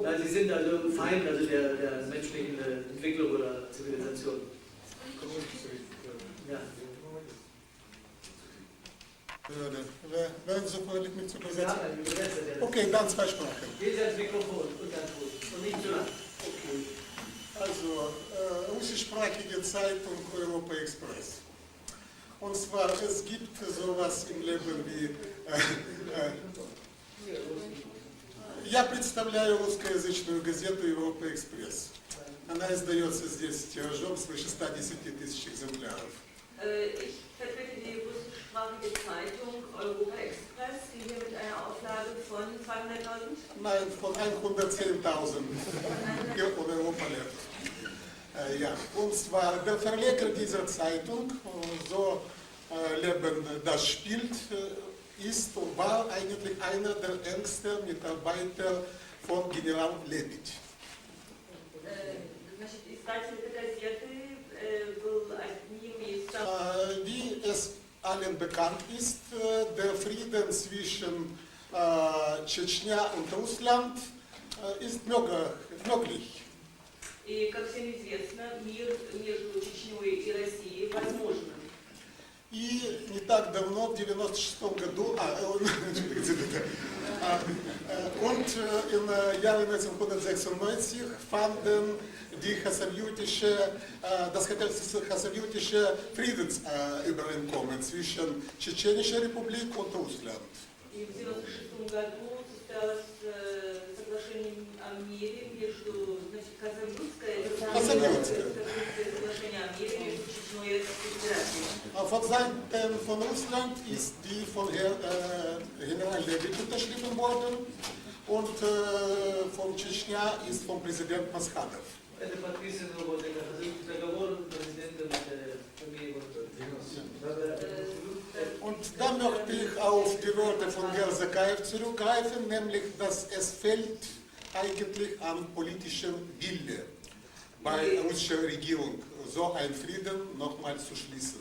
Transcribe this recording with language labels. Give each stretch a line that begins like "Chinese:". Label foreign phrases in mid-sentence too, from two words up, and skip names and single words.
German: Ja, sie sind also Feind also der menschlichen Entwicklung oder Zivilisation. Ja. Werden Sie freundlich mit zu Ja, übersetzen? ein Übersetzer, der Okay, dann zwei Sprachen. Geht ans Mikrofon und dann gut. Und nicht so lang. Okay. Also, russischsprachige Zeitung Europa Express. Und zwar, es gibt sowas im Leben wie...
Russian: Я представляю русскоязычную газету Европа Экспресс. Она издается здесь тиражом свыше 110 тысяч экземпляров.
German: Ich vertrete die russischsprachige Zeitung Europa Express, die hier mit einer Auflage von 200.000? Nein, von 110.000 hier in Europa lebt. Ja, und zwar der Verleger dieser Zeitung, so Leben das spielt, ist und war eigentlich einer der engsten Mitarbeiter von General Lebedь.
Russian: Значит, издатель этой газеты был одним из...
German: Wie es allen bekannt ist, der Frieden zwischen Tschetschenien und Russland ist möglich.
Russian: И, как всем известно, мир между Чечней и Россией возможен. И не так давно, в 1996 году,
German: und im Jahre 1996 fanden das Chassavyutische Friedensübereinkommen zwischen Tschetschenischer Republik und Russland.
Russian: И в 1996 году состоялось соглашение о мире между, значит, Хасавюртское соглашение о мире между Чечней и Российской Федерацией.
German: Von Seiten von Russland ist die von General Lebedь unterschrieben worden und von Tschetschenien ist vom Präsident Maskhadov.
Russian: Это подписано вот договор президента
German: Und da möchte ich auf die Worte von Gersakaev zurückgreifen, nämlich, dass es fehlt eigentlich an politischem Wille bei der russischen Regierung, so einen Frieden nochmal zu schließen.